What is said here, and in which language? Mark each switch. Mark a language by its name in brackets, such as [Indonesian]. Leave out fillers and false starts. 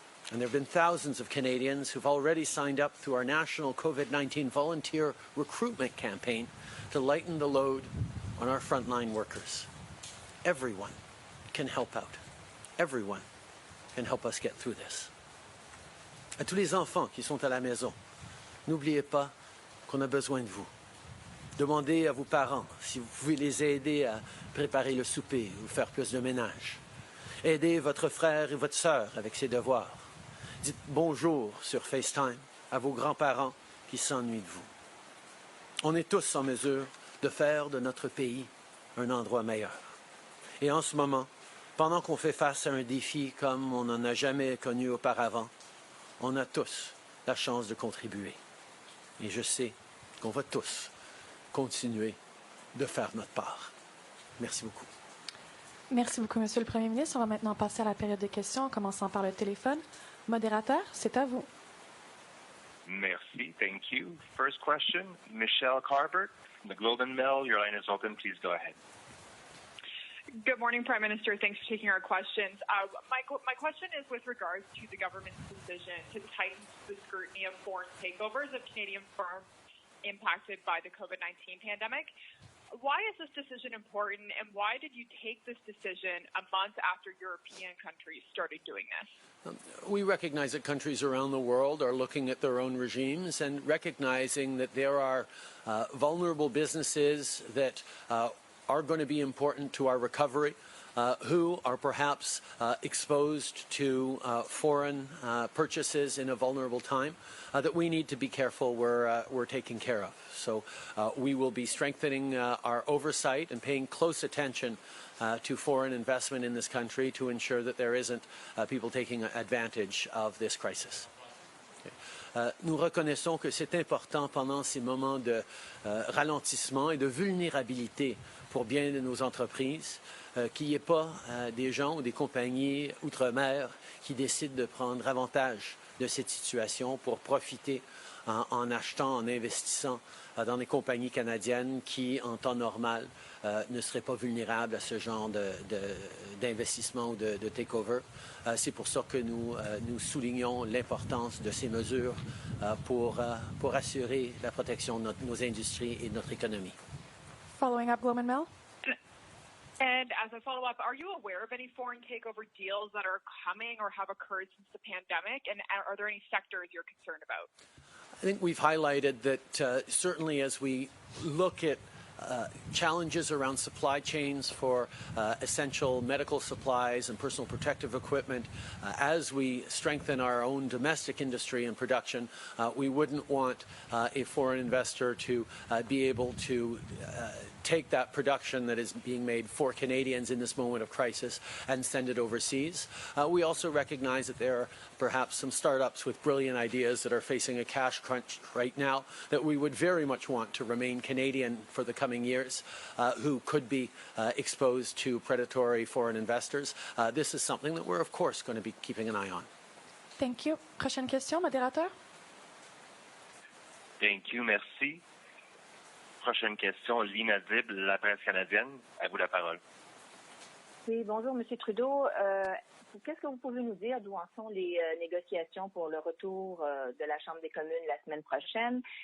[English] And there have been thousands of Canadians who've already signed up through our national COVID-19 volunteer recruitment campaign to lighten the load on our frontline workers. Everyone can help out. Everyone and help us get through this. [French] À tous les enfants qui sont à la maison, n'oubliez pas qu'on a besoin de vous. Demandez à vos parents si vous pouvez les aider à préparer le souper ou faire plus de ménage. Aidez votre frère et votre sœur avec ses devoirs. Dites bonjour sur FaceTime à vos grands-parents qui s'ennuient de vous. On est tous en mesure de faire de notre pays un endroit meilleur. Et en ce moment, pendant qu'on fait face à un défi comme on n'en a jamais connu auparavant, on a tous la chance de contribuer. Et je sais qu'on va tous continuer de faire notre part. Merci beaucoup. Merci beaucoup, Monsieur le Premier ministre. On va maintenant passer à la période de questions, en commençant par le téléphone. Modérateur, c'est à vous. Merci. [English] Thank you. First question, Michelle Carver, the Globe and Mail. Your line is open. Please go ahead. Good morning, Prime Minister. Thanks for taking our questions. My question is with regards to the government's decision to tighten the scrutiny of foreign takeovers of Canadian firms impacted by the COVID-19 pandemic. Why is this decision important, and why did you take this decision a month after European countries started doing this? We recognize that countries around the world are looking at their own regimes and recognizing that there are vulnerable businesses that are going to be important to our recovery, who are perhaps exposed to foreign purchases in a vulnerable time, that we need to be careful we're taking care of. So we will be strengthening our oversight and paying close attention to foreign investment in this country to ensure that there isn't people taking advantage of this crisis. [French] Nous reconnaissons que c'est important pendant ces moments de ralentissement et de vulnérabilité pour bien de nos entreprises qu'il n'y ait pas des gens ou des compagnies outre-mer qui décident de prendre avantage de cette situation pour profiter en achetant, en investissant dans des compagnies canadiennes qui, en temps normal, ne seraient pas vulnérables à ce genre d'investissement ou de takeover. C'est pour ça que nous soulignons l'importance de ces mesures pour assurer la protection de nos industries et de notre économie. [English] Following up, Globe and Mail. And as a follow-up, are you aware of any foreign takeover deals that are coming or have occurred since the pandemic? And are there any sectors you're concerned about? I think we've highlighted that certainly as we look at challenges around supply chains for essential medical supplies and personal protective equipment, as we strengthen our own domestic industry and production, we wouldn't want a foreign investor to be able to take that production that is being made for Canadians in this moment of crisis and send it overseas. We also recognize that there are perhaps some startups with brilliant ideas that are facing a cash crunch right now that we would very much want to remain Canadian for the coming years, who could be exposed to predatory foreign investors. This is something that we're, of course, going to be keeping an eye on. Thank you. [French] Prochaine question, modérateur. [English] Thank you. [French] Merci. Prochaine question, Lina Dib, La Presse canadienne. À vous la parole. Oui, bonjour, M. Trudeau. Qu'est-ce que vous pouvez nous dire d'où en sont les négociations pour le retour de la Chambre des communes la semaine prochaine?